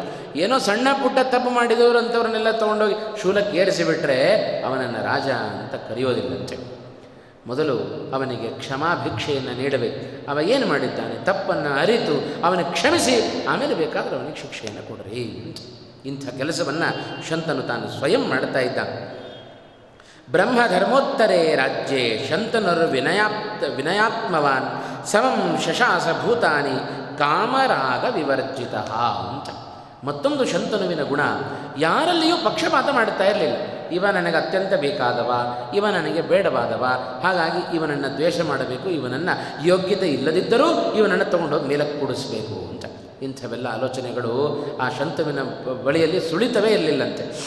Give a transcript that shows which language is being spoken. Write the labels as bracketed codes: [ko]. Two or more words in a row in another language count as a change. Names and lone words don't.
[kn] ಏನೋ ಸಣ್ಣ ಪುಟ್ಟ ತಪ್ಪು ಮಾಡಿದವರು ಅಂಥವ್ರನ್ನೆಲ್ಲ ತೊಗೊಂಡೋಗಿ ಶೂಲಕ್ಕೆ ಏರಿಸಿಬಿಟ್ರೆ ಅವನನ್ನು ರಾಜ ಅಂತ ಕರೆಯೋದಿಲ್ಲಂತೆ. ಮೊದಲು ಅವನಿಗೆ ಕ್ಷಮಾಭಿಕ್ಷೆಯನ್ನು ನೀಡಬೇಕು. ಅವ ಏನು ಮಾಡಿದ್ದಾನೆ ತಪ್ಪನ್ನು ಅರಿತು ಅವನಿಗೆ ಕ್ಷಮಿಸಿ ಆಮೇಲೆ ಬೇಕಾದರೆ ಅವನಿಗೆ ಶಿಕ್ಷೆಯನ್ನು ಕೊಡ್ರಿ. ಇಂಥ ಕೆಲಸವನ್ನು ಶಂತನು ತಾನು ಸ್ವಯಂ ಮಾಡ್ತಾ ಇದ್ದ. [sa] ಬ್ರಹ್ಮಧರ್ಮೋತ್ತರೇ ರಾಜ್ಯೇ ಶಂತನರು ವಿನಯಾತ್ಮವಾನ್ ಸಮಂ ಶಶಾಸ ಭೂತಾನಿ ಕಾಮರಾಗ ವಿವರ್ಜಿತ ಅಂತ. [kn] ಮತ್ತೊಂದು ಶಂತನುವಿನ ಗುಣ, ಯಾರಲ್ಲಿಯೂ ಪಕ್ಷಪಾತ ಮಾಡ್ತಾ ಇರಲಿಲ್ಲ. ಇವ ನನಗೆ ಅತ್ಯಂತ ಬೇಕಾದವ, ಇವ ನನಗೆ ಬೇಡವಾದವ, ಹಾಗಾಗಿ ಇವನನ್ನು ದ್ವೇಷ ಮಾಡಬೇಕು, ಇವನನ್ನು ಯೋಗ್ಯತೆ ಇಲ್ಲದಿದ್ದರೂ ಇವನನ್ನು ತೊಗೊಂಡೋಗಿ ಮೇಲಕ್ಕೆ ಕೂಡಿಸ್ಬೇಕು ಅಂತ. ಇಂಥವೆಲ್ಲ ಆಲೋಚನೆಗಳು ಆ ಶಂತುವಿನ ಬಳಿಯಲ್ಲಿ ಸುಳಿತವೇ ಇರಲಿಲ್ಲಂತೆ.